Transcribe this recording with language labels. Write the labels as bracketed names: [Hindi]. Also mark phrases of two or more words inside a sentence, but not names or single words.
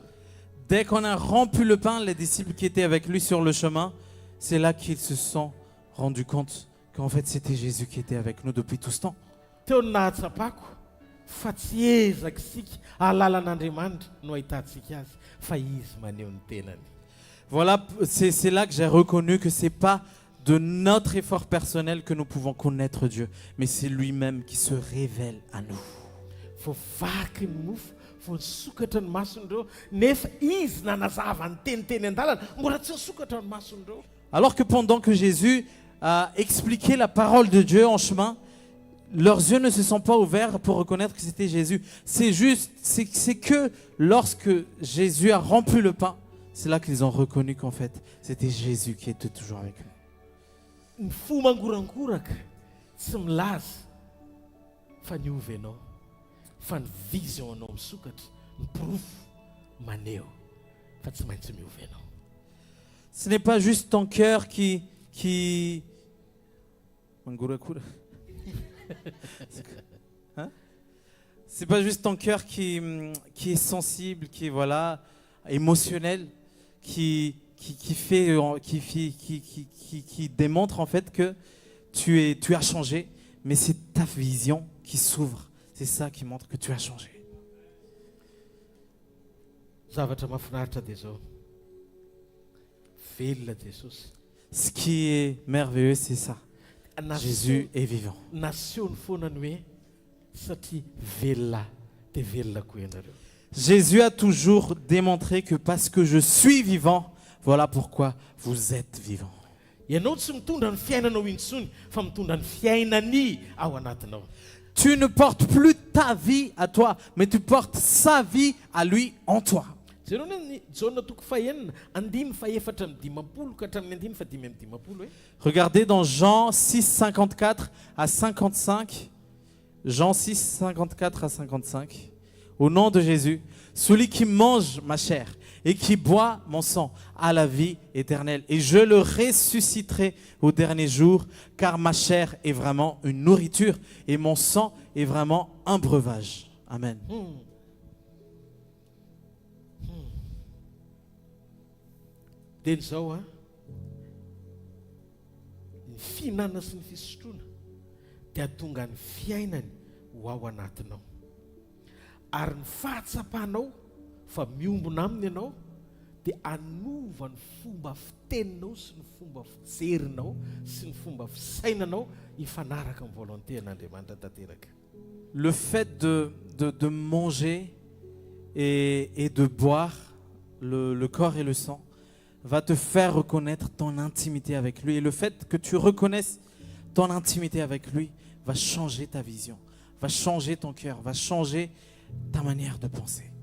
[French] Dès qu'on a rompu le pain, les disciples qui étaient avec lui sur le chemin, c'est là qu'ils se sont rendus compte qu'en fait c'était Jésus qui était avec nous depuis tout ce temps. [Malagasy] Teo ny nahatsapako fa tsy ezaka isika ahalala an'Andriamanitra no ahitantsika azy fa izy maneho ny tenany. [French] Voilà, c'est là que j'ai reconnu que c'est pas de notre effort personnel que nous pouvons connaître Dieu, mais c'est lui-même qui se révèle à nous. [Malagasy] Vao vaky ny mofo, vao nisokatra ny mason'ireo, nefa izy nanazava ny teniteny an-dalana, mbola tsy nisokatra ny mason'ireo. [French] Alors que pendant que Jésus a expliqué la parole de Dieu en chemin, leurs yeux ne se sont pas ouverts pour reconnaître que c'était Jésus. C'est que lorsque Jésus a rompu le pain, c'est là qu'ils ont reconnu qu'en fait, c'était Jésus qui était toujours avec eux. [Malagasy] Ny fo mangorankoraka tsy milaza fa niova ianao fa ny vision anao misokatra ny porofo maneho fa tsy maintsy miova ianao. [French] Ce n'est pas juste ton cœur qui... Hein? C'est pas juste ton cœur qui est sensible, qui est voilà, émotionnel, qui démontre en fait que tu as changé, mais c'est ta vision qui s'ouvre. C'est ça qui montre que tu as changé. [Malagasy] Zavatra mahafinaritra dia zao. Velona Jesosy. [French] Ce qui est merveilleux, c'est ça. Jésus est vivant. [Malagasy] Naseho ny foana ny hoe satria velona dia velona koa ianareo. [French] Jésus a toujours démontré que parce que je suis vivant, voilà pourquoi vous êtes vivant. [Malagasy] Ianao tsy mitondra ny fiainanao intsony fa mitondra ny fiainany ao anatinao. [French] Tu ne portes plus ta vie à toi, mais tu portes sa vie à lui en toi. [Malagasy] Jereo ny jaona toko fahenina 2:4-5 ka hatramin'ny 5:5. [French] Regardez dans Jean 6, 54 à 55. Jean 6, 54 à 55. Au nom de Jésus, celui qui mange ma chair et qui boit mon sang a la vie éternelle. Et je le ressusciterai au dernier jour, car ma chair est vraiment une nourriture et mon sang est vraiment un breuvage. Amen. [Malagasy] Dia zao a ny fihinana sy ny fisotroana dia atonga ny fiainany ho ao anatinao ary ny fahatsapanao fa miombona aminy ianao dia anova ny fomba fiteninao sy ny fomba fijerinao sy ny fomba fisainanao hifanaraka amin'ny volonté-n'Andriamanitra tanteraka. [French] Le fait de manger et de boire le corps et le sang va te faire reconnaître ton intimité avec lui. Et le fait que tu reconnaisses ton intimité avec lui va changer ta vision, va changer ton cœur, va changer ta manière de penser.